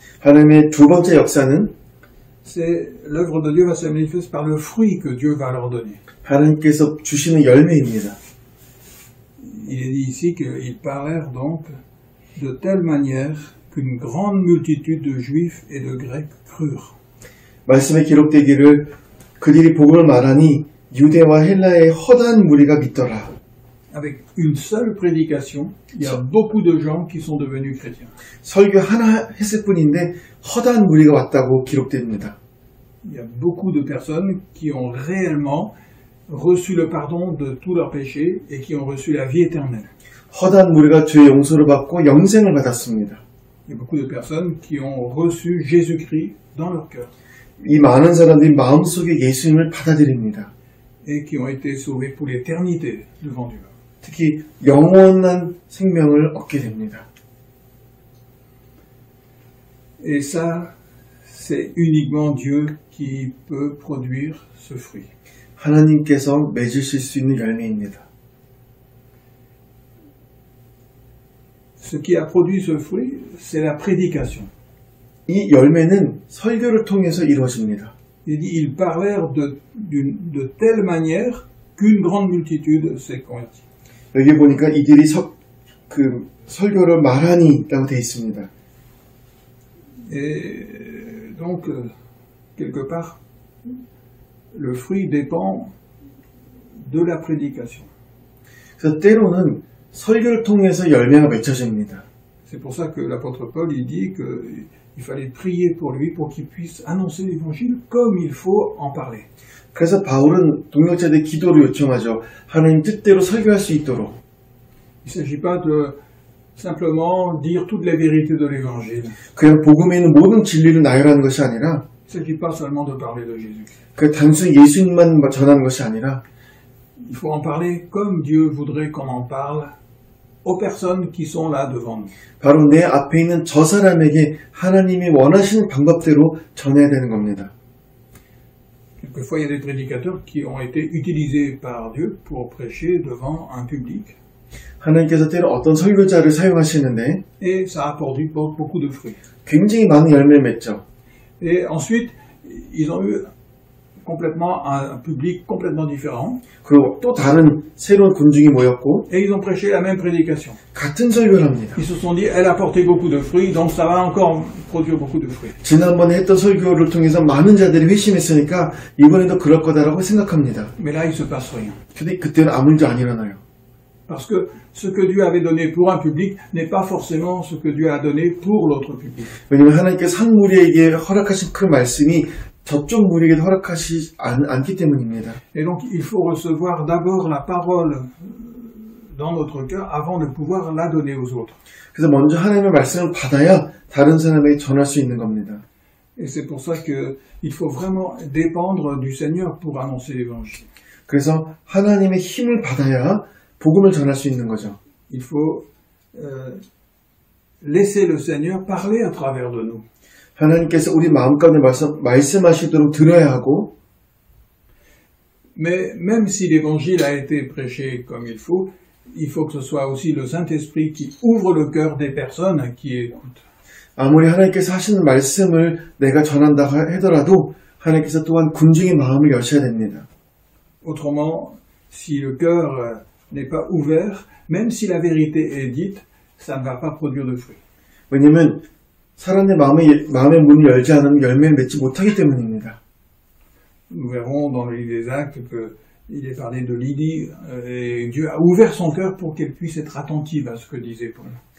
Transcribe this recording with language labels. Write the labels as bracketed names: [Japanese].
[Korean] 하나님의 두 번째 역사는 [French] C'est l'œuvre de Dieu va se manifester par le fruit que Dieu va leur donner. [Korean] 하나님께서 주시는 열매입니다. [French] Il est dit ici qu'ils parlèrent donc de telle manière qu'une grande multitude de Juifs et de Grecs crurent. [Korean] 말씀에 기록되기를 그들이 복음을 말하니 유대와 헬라의 허다한 무리가 믿더라. [French] Avec une seule prédication, il y a beaucoup de gens qui sont devenus chrétiens. [Korean] 설교 하나 했을 뿐인데 허다한 무리가 왔다고 기록됩니다. [French] Il y a beaucoup de personnes qui ont réellement reçu le pardon de tous leurs péchés et qui ont reçu la vie éternelle. [Korean] 허다한 무리가 죄의 용서를 받고 영생을 받았습니다. [French] Il y a beaucoup de personnes qui ont reçu Jésus-Christ dans leur cœur [Korean] 이 많은 사람들이 마음속에 예수님을 받아들입니다. [French] et qui ont été sauvés pour l'éternité devant Dieu. [Korean] 특히 영원한 생명을 얻게 됩니다. [French] Et ça, c'est uniquement Dieu qui peut produire ce fruit. [Korean] 하나님께서 맺으실 수 있는 열매입니다. [French] Ce qui a produit ce fruit, c'est la prédication. [Korean] 이 열매는 설교를 통해서 이루어집니다. [French] Il dit, ils parlèrent de telle manière qu'une grande multitude s'est convertie. [Korean] 여기 보니까 이들이 설교를 말하니 라고 되어 있습니다. [French] Et donc, quelque part, le fruit dépend de la prédication. [Korean] 그래서 때로는 설교를 통해서 열매가 맺혀집니다. [French] C'est pour ça que l'apôtre Paul, il dit qu'il fallait prier pour lui pour qu'il puisse annoncer l'évangile comme il faut en parler. [Korean] 그래서 바울은 동역자들의 기도를 요청하죠. 하나님 뜻대로 설교할 수 있도록. [French] Il ne s'agit pas de simplement dire toutes les vérités de l'évangile. [Korean] 그냥 복음에 있는 모든 진리를 나열하는 것이 아니라 [French] Il ne s'agit pas seulement de parler de Jésus. [Korean] 그 단순히 예수님만 전하는 것이 아니라 [French] Il faut en parler comme Dieu voudrait qu'on en parle aux personnes qui sont là devant nous. [Korean] 바로 내 앞에 있는 저 사람에게 하나님이 원하시는 방법대로 전해야 되는 겁니다. [French] Quelquefois, il y a des prédicateurs qui ont été utilisés par Dieu pour prêcher devant un public. [Korean] 하나님께서 때로 어떤 설교자를 사용하시는데 [French] Et ça a produit beaucoup de fruits. [Korean] 굉장히 많은 열매를 맺죠. [French] Et ensuite, ils ont eu complètement un public complètement différent. [Korean] 그리고 또 다른 새로운 군중이 모였고 [French] Et ils ont prêché la même prédication. [Korean] 같은 설교를 합니다. [French] Ils se sont dit, elle a porté beaucoup de fruits, donc ça va encore produire beaucoup de fruits. [Korean] 지난번에 했던 설교를 통해서 많은 자들이 회심했으니까 이번에도 그럴 거다라고 생각합니다. [French] Mais là, il ne se passe rien. [Korean] 근데 그때는 아무 일도 안 일어나요. [French] Parce que ce que Dieu avait donné pour un public n'est pas forcément ce que Dieu a donné pour l'autre public. [Korean] 왜냐하면 하나님께서 한 무리에게 허락하신 그 말씀이 저쪽 무리에게 허락하지 않기 때문입니다. [French] Et donc, il faut recevoir d'abord la parole dans notre cœur avant de pouvoir la donner aux autres. [Korean] 그래서 먼저 하나님의 말씀을 받아야 다른 사람에게 전할 수 있는 겁니다. [French] Et c'est pour ça qu'il faut vraiment dépendre du Seigneur pour annoncer l'évangile. [Korean] 그래서 하나님의 힘을 받아야 복음을 전할 수 있는 거죠. [French] Il faut laisser le Seigneur parler à travers de nous. [Korean] 하나님께서 우리 마음 가운데 말씀하시도록 들어야 하고 [French] Mais même si l'évangile a été prêché comme il faut que ce soit aussi le Saint-Esprit qui ouvre le cœur des personnes qui écoutent. [Korean] 아무리 하나님께서 하시는 말씀을 내가 전한다 하더라도 하나님께서 또한 군중의 마음을 여셔야 됩니다. [French] Autrement, si le cœur n'est pas ouvert, même si la vérité est dite, ça ne va pas produire de fruits. [Korean] 왜냐하면 사람의 마음의 문을 열지 않으면 열매를 맺지 못하기 때문입니다. [French] Nous verrons dans le livre des Actes qu'il est parlé de Lydie, et Dieu a ouvert son cœur pour qu'elle puisse être attentive à ce que disait Paul.